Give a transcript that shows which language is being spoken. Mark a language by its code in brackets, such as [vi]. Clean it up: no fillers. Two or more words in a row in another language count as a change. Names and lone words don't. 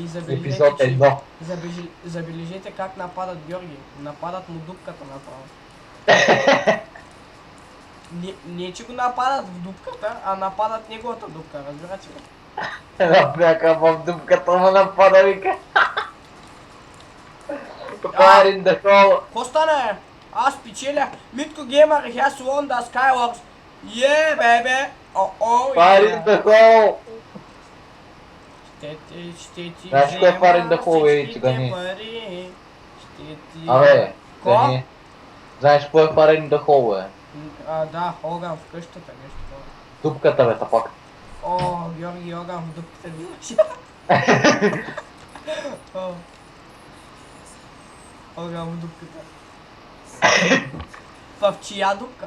[bg] Епизод 1. забележете как нападат Георги. Нападат му дупката направо. Не че го нападат в дупката, а нападат неговата дупка, разбирате ли? Една бяка в дупката му напада, вика. [en] Fire in the hole. [bg] Ко стана? Аз печеля. Митко Геймър [en] has won the Skywars. Yeah, baby. Fire in the hole. [bg] Ще ти Знаеш кое е [en] Fire in the hole, [bg] бе, цигани? Абе, цигани. Знаеш кое е [en] Fire in the hole, [bg] бе? Да, огън в къщата, нещо това. Дупката, бе, тапак. Георги, огън в дупката виждаш. Огън в дупката. В чия дупка?